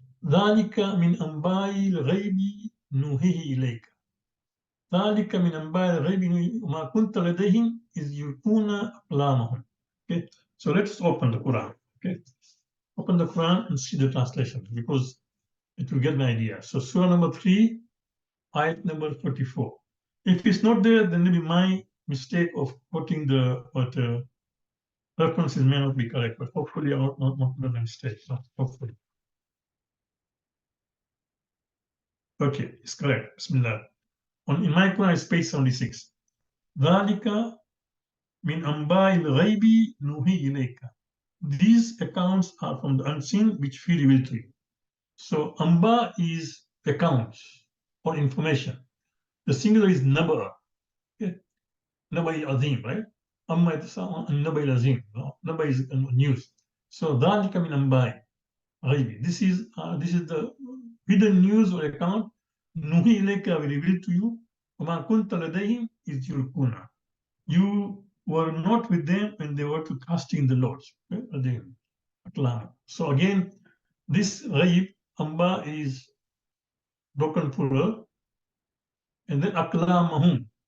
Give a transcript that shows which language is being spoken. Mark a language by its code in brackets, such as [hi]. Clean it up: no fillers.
[ar] ذلك من أنباء الغيب نوحيه إليك. ذلك من أنباء الغيب وما كنت لديهم إذ يلقون أقلامهم. [en] Okay, so let's open the Quran. Okay, open the Quran and see the translation because it will get an idea. So Surah number 3, ayat number 44. If it's not there, then maybe my mistake of putting the references may not be correct, but hopefully I will not make a mistake. So hopefully. Okay, it's correct. Bismillah. In my Quran, it's page 76. [ar] ذَلِكَ مِنْ أَنْبَاءِ الْغَيْبِ نُوحِي إِلَيْكَ. [en] These accounts are from the unseen, which we reveal to you. So Amba is accounts or information. The singular is Naba. Okay? Nabay Azim, right? Amma Nabay Azim, Nabay is news. [ar] So ذلك من أنباء غيب. [en] This is the hidden news or account. [ar] نوحي إليك, [en] we reveal to you. [ar] وما كنت لديهم إذ يلقون. [en] You were not with them when they were to casting the loads. Okay? So again, this ghaib, amba is broken plural, and then aklamahum.